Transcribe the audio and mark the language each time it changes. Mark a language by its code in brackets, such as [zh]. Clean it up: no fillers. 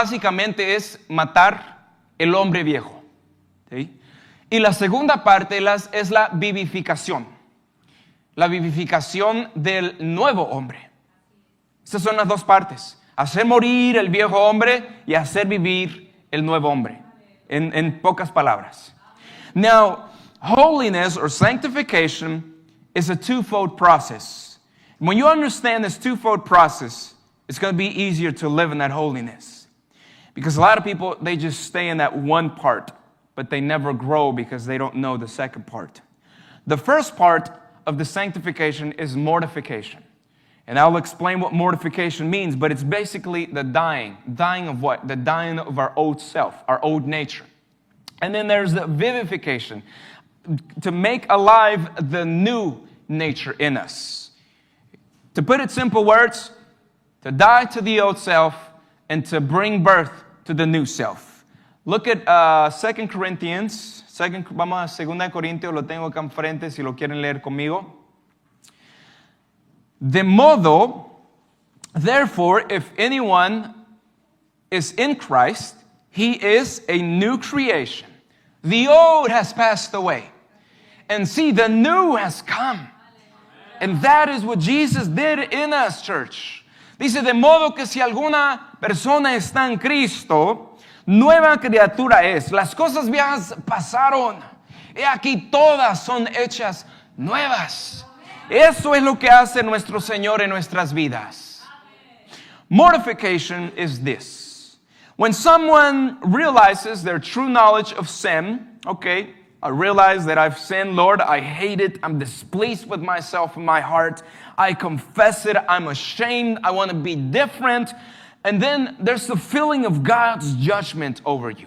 [es] Básicamente es matar el hombre viejo. ¿Sí? Y la segunda parte es la vivificación. La vivificación del nuevo hombre. Estas son las dos partes. Hacer morir el viejo hombre y hacer vivir el nuevo hombre. En pocas palabras. [en] Now, holiness or sanctification is a twofold process. When you understand this twofold process, it's going to be easier to live in that holiness. Because a lot of people, they just stay in that one part, but they never grow because they don't know the second part. The first part of the sanctification is mortification. And I'll explain what mortification means, but it's basically the dying. Dying of what? The dying of our old self, our old nature. And then there's the vivification, to make alive the new nature in us. To put it simple words, to die to the old self and to bring birth to the new self. Look at 2 Corinthians. [es] Vamos a 2 Corintios, lo tengo acá enfrente si lo quieren leer conmigo. De modo, [en] therefore, if anyone is in Christ, he is a new creation. The old has passed away. And see, the new has come. And that is what Jesus did in us, church. [es] Dice, de modo que si alguna persona está en Cristo, nueva criatura es. Las cosas viejas pasaron. He aquí todas son hechas nuevas. Eso es lo que hace nuestro Señor en nuestras vidas. [en] Mortification is this. When someone realizes their true knowledge of sin, okay, I realize that I've sinned, Lord, I hate it, I'm displeased with myself in my heart, I confess it, I'm ashamed, I want to be different. And then there's the feeling of God's judgment over you.